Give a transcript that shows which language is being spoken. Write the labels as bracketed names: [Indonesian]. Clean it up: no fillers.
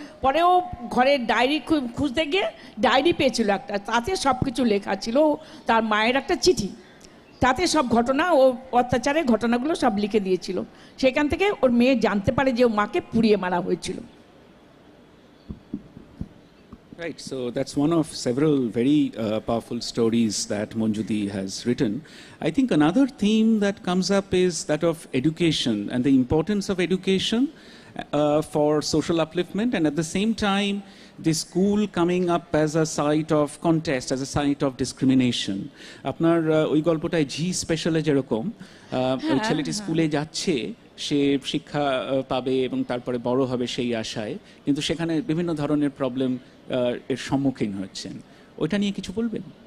[Bangla] পরে ও ঘরের ডায়েরি খুঁজতে গিয়ে ডায়েরি পেয়েছিল একটা, তাতে সব কিছু লেখা ছিল, তার মায়ের একটা চিঠি, তাতে সব ঘটনা ও অত্যাচারের ঘটনাগুলো সব লিখে দিয়েছিল। সেখান থেকে ওর মেয়ে জানতে পারে যে ও মাকে পুড়িয়ে মারা হয়েছিল। [English] Right, so that's one of several very powerful stories that Manju has written. I think another theme that comes up is that of education and the importance of education for social upliftment, and at the same time the school coming up as a site of contest, as a site of discrimination. [Bangla] আপনার ওই গল্পটায় জি স্পেশালে যেরকম ওই ছেলেটি স্কুলে যাচ্ছে, সে শিক্ষা পাবে এবং তারপরে বড় হবে সেই আশায়, কিন্তু সেখানে বিভিন্ন ধরনের প্রবলেম এর সম্মুখীন হচ্ছেন, ওইটা নিয়ে কিছু বলবেন?